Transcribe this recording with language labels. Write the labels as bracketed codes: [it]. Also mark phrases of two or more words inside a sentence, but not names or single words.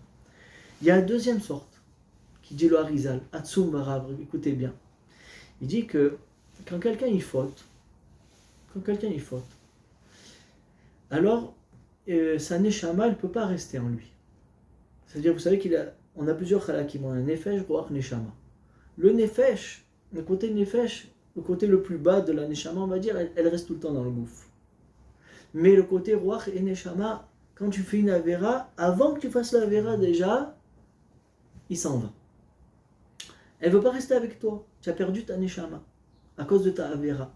[fr] Il y a une deuxième sorte, qui dit le Harizal, [he] הצום ברב, [fr] écoutez bien. Il dit que quand quelqu'un il faute, alors sa neshama, elle ne peut pas rester en lui. C'est-à-dire, vous savez qu'on a plusieurs halakim, on a un [he] נפש, רוח, נשמה. [fr] Le nefesh, le côté nefesh, le côté le plus bas de la neshama, on va dire, elle reste tout le temps dans le gouffre. Mais le côté ruach et neshama, quand tu fais une avera, avant que tu fasses l'avera déjà, il s'en va. Elle ne veut pas rester avec toi. Tu as perdu ta neshama à cause de ta avera.